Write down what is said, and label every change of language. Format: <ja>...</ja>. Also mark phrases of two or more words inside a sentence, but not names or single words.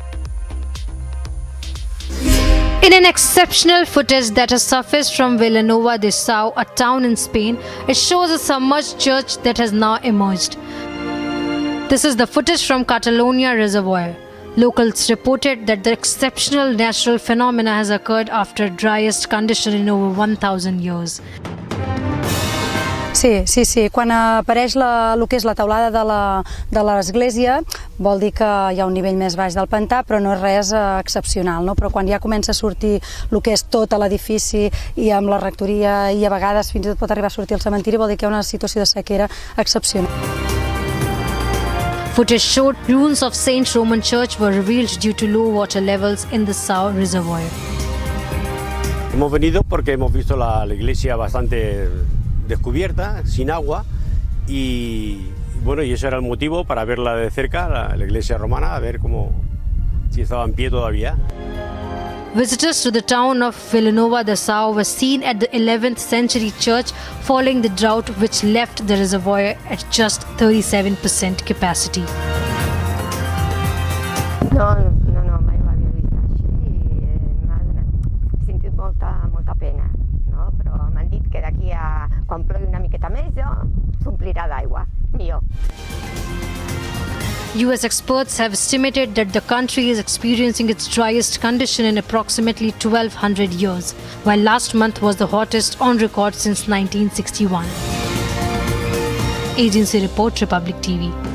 <en>In an exceptional footage that has surfaced from Villanueva de Sau, a town in Spain, it shows a submerged church that has now emerged. This is the footage from Catalonia Reservoir. Locals reported that the exceptional natural phenomena has occurred after driest condition in over 1,000 years.</en> <ca>Sí. Quan apareix el que és la teulada de l'església, vol dir que hi ha un nivell més baix del pantà, però no és res excepcional, no? Però quan ja comença a sortir el que és tot l'edifici i amb la rectoria i a vegades fins i tot pot arribar a sortir el cementiri, vol dir que hi ha una situació de sequera excepcional.</ca> <en>Footage showed ruins of Saint Roman Church were revealed due to low water levels in the Sau Reservoir.</en> <es>Hemos venido porque hemos visto la iglesia bastante descubierta, sin agua, y bueno, y ese era el motivo para verla de cerca, la iglesia romana, a ver si estaba en pie todavía.</es> <en>Visitors to the town of Villanueva de Sau were seen at the 11th century church following the drought which left the reservoir at just 37% capacity.</en> <ca>No, mai ho havia vist així he sentit molta pena, no? Però m'han dit que d'aquí a quan plogui una miqueta més s'omplirà d'aigua, millor.</ca> <en>US experts have estimated that the country is experiencing its driest condition in approximately 1,200 years, while last month was the hottest on record since 1961. Agency report, Republic TV.</en>